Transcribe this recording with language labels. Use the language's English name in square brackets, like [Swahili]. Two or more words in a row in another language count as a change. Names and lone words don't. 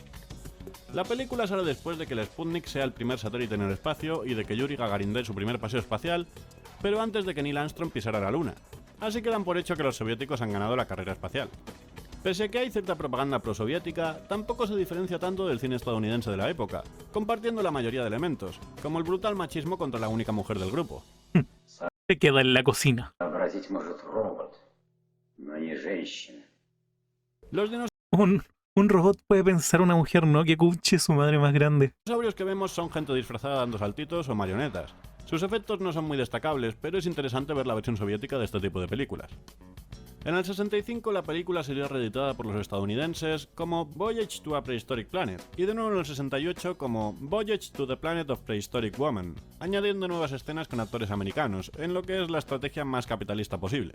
[Spanish] La película sale después de que el Sputnik sea el primer satélite en el espacio y de que Yuri Gagarin dé su primer paseo espacial, pero antes de que Neil Armstrong pisara la Luna, así que dan por hecho que los soviéticos han ganado la carrera espacial. Pese a que hay cierta propaganda prosoviética, tampoco se diferencia tanto del cine estadounidense de la época, compartiendo la mayoría de elementos, como el brutal machismo contra la única mujer del grupo. Se queda en la cocina. [Russian] Сообразить может робот, но не женщина. [Spanish] Los Un robot puede pensar una mujer, ¿no? Que cuche su madre más grande. dinosaurios que vemos son gente disfrazada dando saltitos o marionetas. Sus efectos no son muy destacables, pero es interesante ver la versión soviética de este tipo de películas. En el 65 la película sería reeditada por los estadounidenses como Voyage to a Prehistoric Planet, y de nuevo en el 68 como Voyage to the Planet of Prehistoric Woman, añadiendo nuevas escenas con actores americanos, en lo que es la estrategia más capitalista posible.